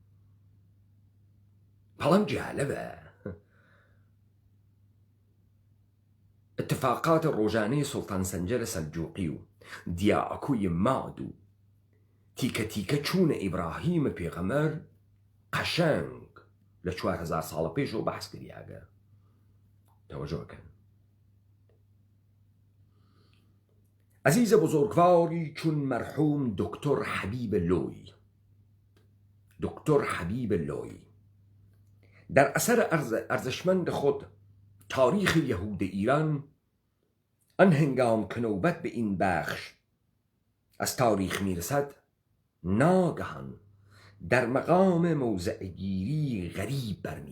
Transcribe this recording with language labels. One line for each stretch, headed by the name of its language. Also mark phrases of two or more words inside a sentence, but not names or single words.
Southern Kurdish: بەڵام جالبە اتفاقات ڕۆژانەی سوڵتان سەنجەر سەلجوقی و دیاکوی ماد و تیکە تیکە چوونە ئیبراهیم پێغەمبەر قەشەنگ لە 4000 ساڵە پێشەوە بەحس کردیاگە.
Persian: تەوەجۆکەن عزیز بزرگواری چون مرحوم دکتر حبیب لوی در اثر ارزشمند خود تاریخ یهود ایران آن هنگام که نوبت به این بخش از تاریخ میرسد ناگهان در مقام موضعگیری غریب برمی